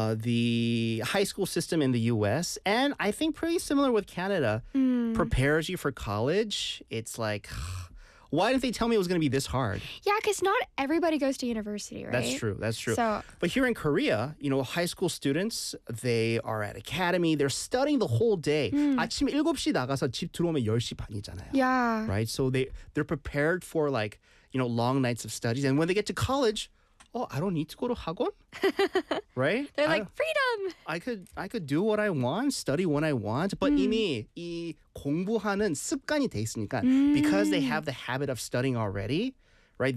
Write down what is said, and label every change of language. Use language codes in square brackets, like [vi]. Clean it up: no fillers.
[en] the high school system in the U.S. and I think pretty similar with Canada prepares you for college. It's like, why didn't they tell me it was going to be this hard? Yeah, because not everybody goes to university, right? That's true. That's true. So, but here in Korea, you know, high school students, they are at academy. They're studying the whole day. [ko] 아침 7시 나가서 집 들어오면 10시 반이잖아요. [en] Yeah. Right? So they're prepared for like, you know, long nights of studies. And when they get to college... Oh, I don't need to go to Hagwon, right? They're like, freedom! I could do what I want, study when I want, but 이미 이 공부하는 습관이 돼 있으니까 because they have the habit of studying already, right?